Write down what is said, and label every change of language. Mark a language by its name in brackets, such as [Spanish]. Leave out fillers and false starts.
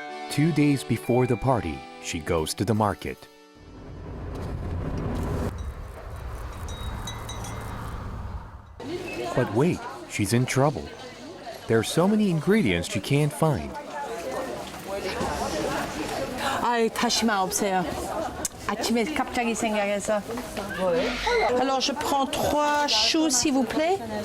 [English] Two days before the party, she goes to the market. But wait, she's in trouble. There are so many ingredients she can't find. [Korean] 아이, 다시마 없어요. 아침에 갑자기 생각해서. [French] Alors je prends 3 choux s'il vous plaît.